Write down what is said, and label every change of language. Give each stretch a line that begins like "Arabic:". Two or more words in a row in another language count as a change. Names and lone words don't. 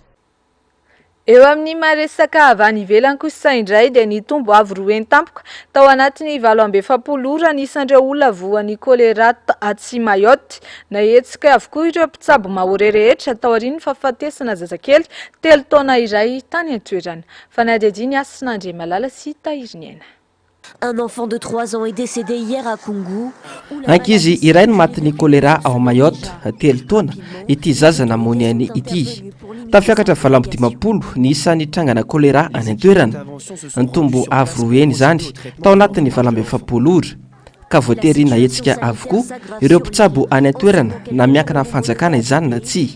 Malagasy: Eo amin'ny maresaka avy any ivelany kosa indray dia nitombo avy roa entampoka tao anatin'ny 27 ora nisan'ireo olona voan'ny kolera atsy Mayotte nahetsika avokoa ireo mpitsabo mahory rehetra tao aorian'ny fahafatesana zazakely 3 taona iray tany an-toerana. Fanadidiny Asinandre Malala sy Tahiriniana.
French: Un enfant de 3 ans est décédé hier à Kungu.
Malagasy: Ankizy iray ny matin'ny kolera ao Mayotte 3 taona ity zaza namony any ity. Tafiakatra 20 ny isan'ny trangana kolera any an-toerana. Nitombo avy roa eny zany tao anatin'ny 27 ora. Ka voatery nahetsika avokoa ireo mpitsabo any an-toerana na miankina fanjakana izany na tsy.